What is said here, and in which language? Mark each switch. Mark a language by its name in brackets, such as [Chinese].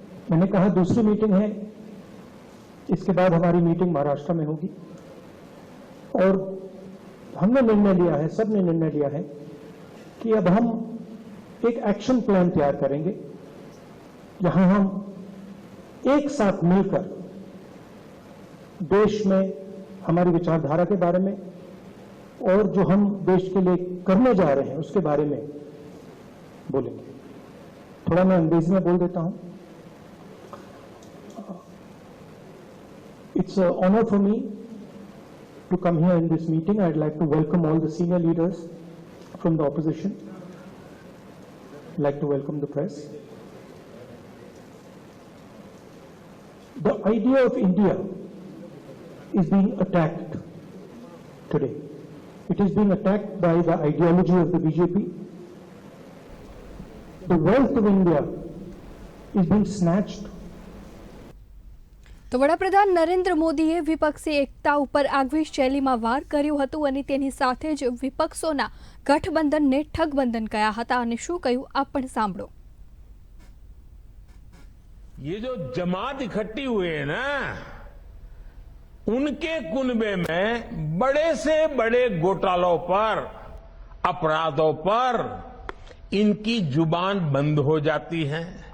[Hindi] मैंने कहा दूसरी मीटिंग है, इसके बाद हमारी मीटिंग महाराष्ट्र में होगी और हमने निर्णय लिया है, सबने निर्णय लिया है कि अब हम एक एक्शन प्लान तैयार करेंगे जहां हम एक साथ मिलकर देश में हमारी विचारधारा के बारे में और जो हम देश के लिए करने जा रहे हैं उसके बारे में बोलेंगे। थोड़ा मैं अंग्रेजी में बोल देता हूं। [English] It's an honor for me to come here in this meeting. I'd like to welcome all the senior leaders from the opposition. I'd like to welcome the press. The idea of India is being attacked today. It is being attacked by the ideology of the BJP. The wealth of India is being snatched. [Gujarati] તો વડાપ્રધાન નરેન્દ્ર મોદીએ વિપક્ષી એકતા ઉપર આગવી શૈલીમાં વાર કર્યું હતું અને તેની સાથે જ વિપક્ષોના ગઠબંધનને ઠગબંધન કહ્યા હતા અને શું કહ્યું આપ પણ સાંભળો. [Hindi] ये जो जमात इकट्ठी हुए हैं ना, उनके कुनबे में बड़े से बड़े घोटालों पर, अपराधों पर इनकी जुबान बंद हो जाती है.